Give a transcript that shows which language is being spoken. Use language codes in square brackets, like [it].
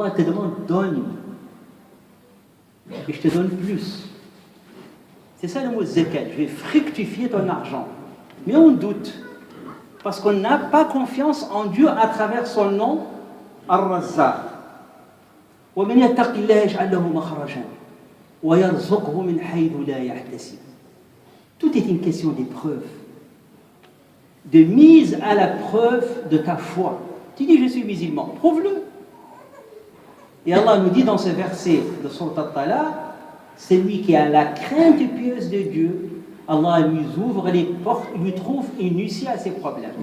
[fr] Allah te demande, donne. Et je te donne plus. C'est ça le mot zakat, je vais fructifier ton argent. Mais on doute, parce qu'on n'a pas confiance en Dieu à travers son nom, Ar-Razzaq. [ar] ومن يتق الله يجعل له مخرجا ويرزقه من حيث لا يحتسب. [fr] Tout est une question d'épreuve, de mise à la preuve de ta foi. Tu dis je suis musulman, prouve-le. Et Allah nous dit dans ce verset de Sourate At-Talaq, celui qui a la crainte pieuse de Dieu, Allah lui ouvre les portes, lui trouve une issue à ses problèmes.